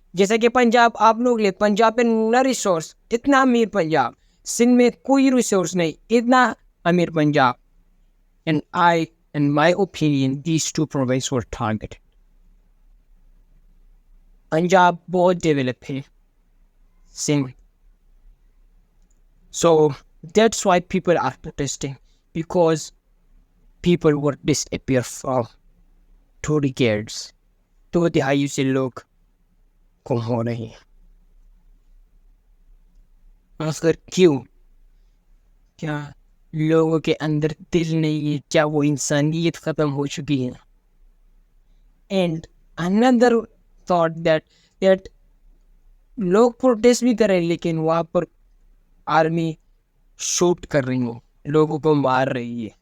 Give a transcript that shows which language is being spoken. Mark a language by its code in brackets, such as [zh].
[ur] جیسا کہ پنجاب, آپ لوگ لے پنجاب میں نہ ریسورس, اتنا امیر پنجاب, سندھ میں کوئی ریسورس نہیں, اتنا امیر Punjab. [en] And in my opinion, these two provinces were targeted. [ur] Punjab بہت ڈیولپ ہے, Sindh. [en] So that's why people are protesting, because people were disappeared from 2 decades. [ur] 2 دہائیوں سے لوگ گم ہو رہے ہیں. آخر کیوں؟ کیا لوگوں کے اندر دل نہیں ہے؟ کیا وہ انسانیت ختم ہو چکی ہے؟ اینڈ [en] another thought that [ur] لوگ پروٹیسٹ بھی کریں لیکن وہاں پر آرمی شوٹ کر رہی ہوں, لوگوں کو مار رہی ہے.